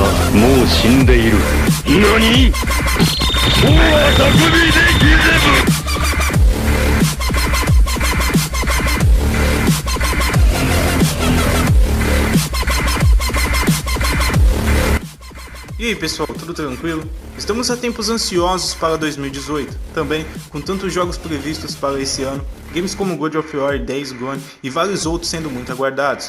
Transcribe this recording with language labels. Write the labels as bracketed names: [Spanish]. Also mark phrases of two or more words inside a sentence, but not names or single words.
[Japanese] もう死んでいる。何？もう遊びできず。 [Portuguese] E aí pessoal, tudo tranquilo? Estamos a tempos ansiosos para 2018, também com tantos jogos previstos para esse ano, games como God of War, Days Gone e vários outros sendo muito aguardados.